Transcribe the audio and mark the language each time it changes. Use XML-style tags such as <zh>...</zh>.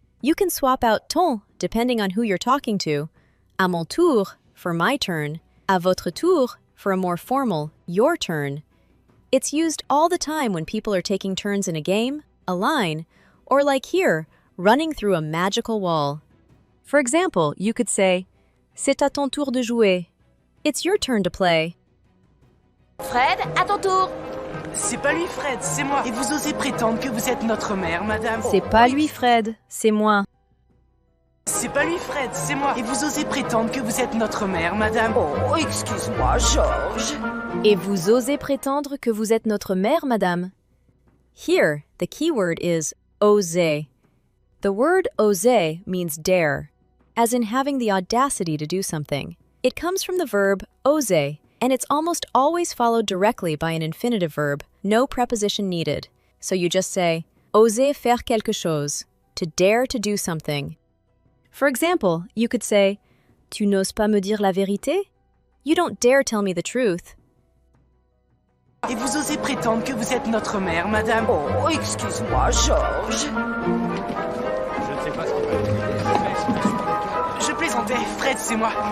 <en>You can swap out ton depending on who you're talking to.</en> <fr>À mon tour</fr> <en>for my turn.</en> <fr>À votre tour</fr> <en>for a more formal your turn. It's used all the time when people are taking turns in a game, a line, or like here, running through a magical wall. For example, you could say,</en> <fr>C'est à ton tour de jouer.</fr> <en>It's your turn to play.</en> <fr>Fred, à ton tour. C'est pas lui, Fred, c'est moi. Et vous osez prétendre que vous êtes notre mère, madame. C'est pas lui, Fred, c'est moi. C'est pas lui, Fred, c'est moi. Et vous osez prétendre que vous êtes notre mère, madame. Oh, excuse-moi, Georges. Et vous osez prétendre que vous êtes notre mère, madame?</fr> <en>Here, the key word is oser. The word oser means dare, as in having the audacity to do something. It comes from the verb oser, and it's almost always followed directly by an infinitive verb, no preposition needed. So you just say,</en> <fr>oser faire quelque chose,</fr> <en>to dare to do something. For example, you could say,</en> <fr>tu n'oses pas me dire la vérité?</fr> <en>You don't dare tell me the truth.</en> <fr>Et vous osez prétendre que vous êtes notre mère, madame? Oh, excuse-moi, Georges. Je ne sais pas ce qu'il va Je plaisantais, Fred, c'est moi.</fr>